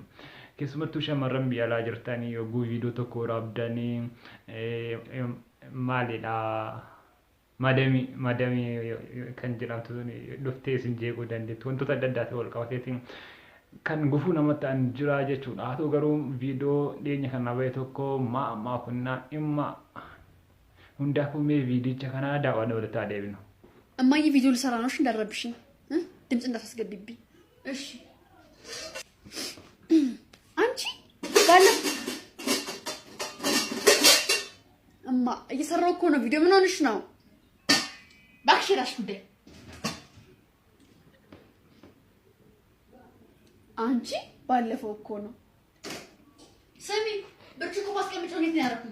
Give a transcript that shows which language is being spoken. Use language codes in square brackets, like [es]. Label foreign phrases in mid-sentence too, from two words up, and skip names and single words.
[om] Keessumattuu shamarran biyya alaa jirtanii yogguu viidiyoo tokko waraabdanii maalidha madamii kan jedhamtu dhuftee isin jeequu dandeettu wantoota adda addaatti wal qabateetiin kan gufuu namatti an jira jechuudha. Haa ta'u garuu viidiyoo dhiyeenya kana bahe tokko ma'a kunnaa dhimma hundaafuu mee viidiyicha kana daawwanne walitti adeemnu. [am] እማዬ ቪዲዮ ልሰራ ነው። እሺ እንዳረብሽኝ ድምጽ እንዳታስገድብኝ እሺ። አንቺ ባለ እማ እየሰራው እኮ ነው ቪዲዮ። ምን ሆነሽ ነው? እባክሽ እራስሽ ጉዳይ። አንቺ ባለፈው እኮ ነው። ስሚ ብርጭቆ ማስቀመጫው እንዴት ነው ያደረኩት?